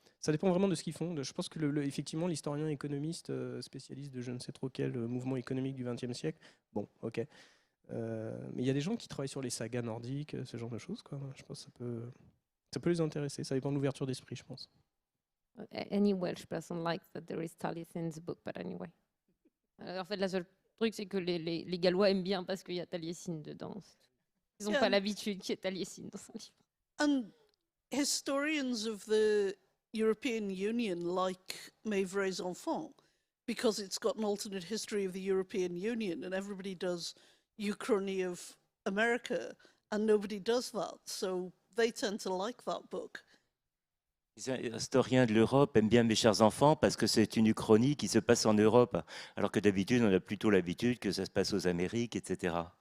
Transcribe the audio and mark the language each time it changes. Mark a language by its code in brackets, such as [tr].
[fr] Ça dépend vraiment de ce qu'ils font. Je pense que effectivement, l'historien économiste spécialiste de je ne sais trop quel mouvement économique du XXe siècle, bon, ok. Mais il y a des gens qui travaillent sur les sagas nordiques, ce genre de choses, quoi. Je pense que ça peut les intéresser. Ça dépend de l'ouverture d'esprit, je pense. [en] Any Welsh person likes that there is Taliesin's book, but anyway. [fr] En fait, le seul truc, c'est que les Gallois aiment bien parce qu'il y a Taliesin dedans. Ils n'ont pas l'habitude qu'il y ait Taliesin dans un livre. [en] And historians of the European Union like Mes Vrais Enfants because it's got an alternate history of the European Union and everybody does Uchronie of America and nobody does that. So they tend to like that book. [fr] Les historiens de l'Europe aiment bien Mes chers enfants parce que c'est une uchronie qui se passe en Europe, alors que d'habitude, on a plutôt l'habitude que ça se passe aux Amériques, etc.